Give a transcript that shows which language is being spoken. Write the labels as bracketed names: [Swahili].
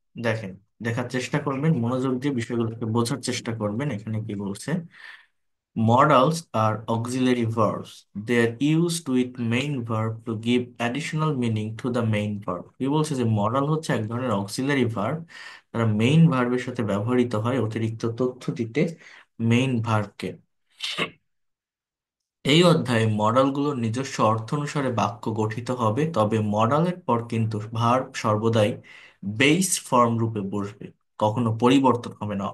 [Bangla] দেখেন, দেখার চেষ্টা করবেন, মনোযোগ দিয়ে বিষয়গুলোকে বোঝার চেষ্টা করবেন। এখানে কি বলছে? [English] Modals are auxiliary verbs. They are used with main verb to give additional meaning to the main verb. [Bangla] কি বলছে যে মডাল হচ্ছে এক ধরনের অক্সিলারি ভার্ব, তারা মেইন ভার্বের সাথে ব্যবহৃত হয় অতিরিক্ত তথ্য দিতে মেইন ভার্বকে। এই অধ্যায়ে মডালগুলোর নিজস্ব অর্থ অনুসারে বাক্য গঠিত হবে, তবে মডালের পর কিন্তু ভার্ব সর্বদাই বেস ফর্ম রূপে বসবে, কখনো পরিবর্তন হবে না।